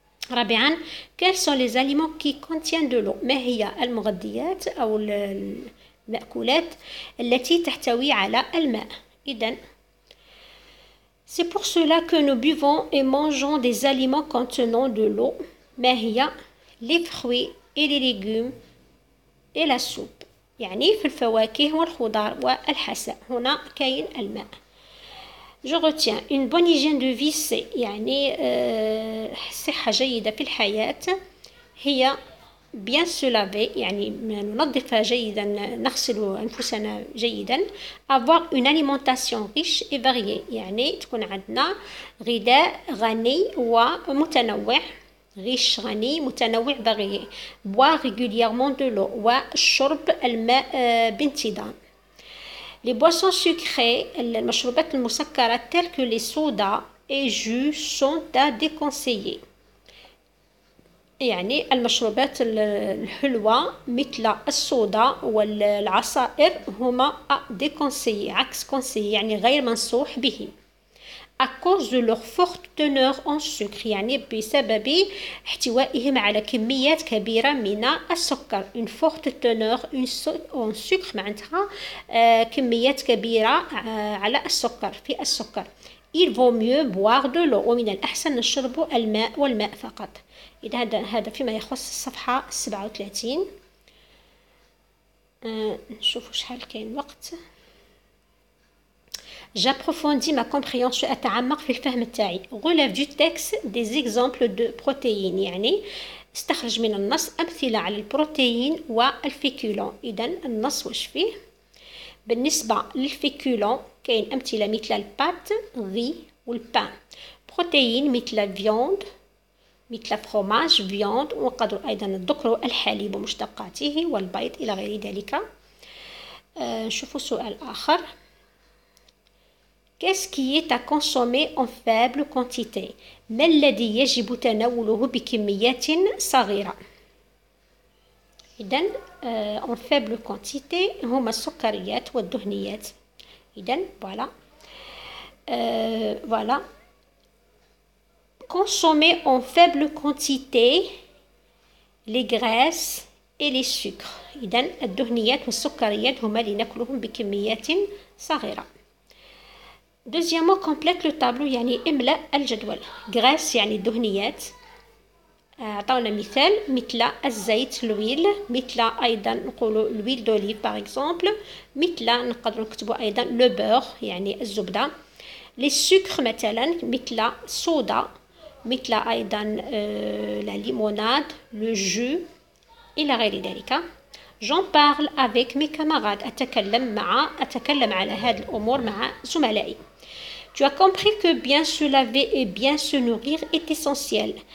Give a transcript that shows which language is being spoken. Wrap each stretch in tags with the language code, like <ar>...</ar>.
<fr>رابعا quels sont les aliments qui contiennent de l'eau؟</fr> <ar>ما هي المغذيات أو المأكولات التي تحتوي على الماء؟ إذن</ar> <fr>c'est pour cela que nous buvons et mangeons des aliments contenant de l'eau. ما هي les fruits et les légumes et la soupe.</fr> <ar>يعني في الفواكه والخضار والحساء هنا كاين الماء.</ar> <fr>Je retiens une bonne hygiène de vie</fr> <ar>c'est يعني صحة جيدة في الحياة هي</ar> <fr>bien se laver</fr> <ar>يعني ننظف جيدا نغسل أنفسنا جيدا.</ar> <fr>avoir une alimentation riche et variée</fr> <ar>يعني تكون عندنا غذاء غني ومتنوع. riche غني متنوع varié.</ar> <fr>boire régulièrement de l'eau</fr> <ar>وشرب الماء بانتظام.</ar> <fr>Les boissons sucrées,</fr> <ar>المشروبات المسكرة</ar> <fr>telles que les sodas et jus sont à déconseiller.</fr> <ar>يعني المشروبات الحلوة مثل الصودا والعصائر هما</ar> <fr>à déconseiller</fr> <ar>عكس conseiller يعني غير منصوح به.</ar> <fr>à cause de leur forte teneur en sucre</fr> <ar>يعني بسبب احتوائهم على كميات كبيرة من السكر.</ar> <fr>une forte teneur en sucre</fr> <ar>معناتها كميات كبيرة على السكر في السكر.</ar> <fr>il vaut mieux boire de l'eau.</fr> <ar>ومن الأحسن نشرب الماء والماء فقط. إذا هذا فيما يخص الصفحة 37. نشوفوا شحال كاين وقت.</ar> <fr>J'approfondis ma compréhension.</fr> <ar>أتعمق في الفهم تاعي.</ar> <fr>Relève du texte des exemples de protéines.</fr> <ar>يعني استخرج من النص أمثلة على البروتين والفيكولون. إذا النص واش فيه؟ بالنسبة للفيكولون كاين أمثلة مثل البات غي والبان. بروتين مثل الفيوند مثل فروماج فيوند، ونقدر أيضا نذكر الحليب ومشتقاته والبيض إلى غير ذلك. نشوفوا سؤال آخر.</ar> <fr>Qu'est-ce qui est à consommer en faible quantité؟</fr> <ar>ما الذي يجب تناوله بكميات صغيرة؟</ar> <fr>إذن en faible quantité</fr> <ar>هما السكريات والدهنيات. إذن voilà.</ar> <fr>Consommer en faible quantité les graisses et les sucres.</fr> <ar>إذن الدهنيات والسكريات هما اللي ناكلهم بكميات صغيرة.</ar> <fr>Deuxièmement, complète le tableau.</fr> <ar>يعني املأ الجدول. graisse يعني الدهنيات. أعطونا مثل الزيت l'huile، مثل أيضا نقولوا</ar> <fr>l'huile d'olive par exemple،</fr> <ar>مثل نقدر نكتبوا أيضا le beurre يعني الزبدة. les sucres مثلا مثل الصودا، مثل أيضا</ar> <fr>la limonade le jus</fr> <ar>إلى غير ذلك.</ar> <fr>J'en parle avec mes camarades.</fr> <ar>أتكلم على هذه الأمور مع زملائي.</ar> <fr>Tu as compris que bien se laver et bien se nourrir est essentiel.</fr>